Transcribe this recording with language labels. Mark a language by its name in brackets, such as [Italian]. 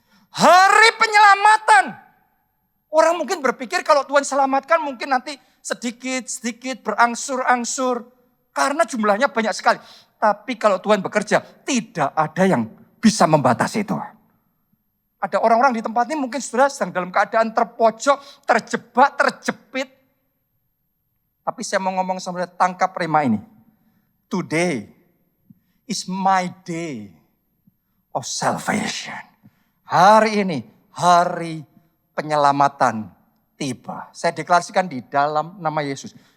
[Indonesian] Hari penyelamatan. Orang mungkin berpikir kalau Tuhan selamatkan mungkin nanti sedikit-sedikit berangsur-angsur. Karena jumlahnya banyak sekali. Tapi kalau Tuhan bekerja, tidak ada yang bisa membatasi itu. Ada orang-orang di tempat ini mungkin sudah sedang dalam keadaan terpojok, terjebak, terjepit. Tapi saya mau ngomong sama saudara, tangkap rema ini. [English] Today is my day of salvation. [Indonesian] Hari ini, hari penyelamatan tiba. Saya deklarasikan di dalam nama Yesus.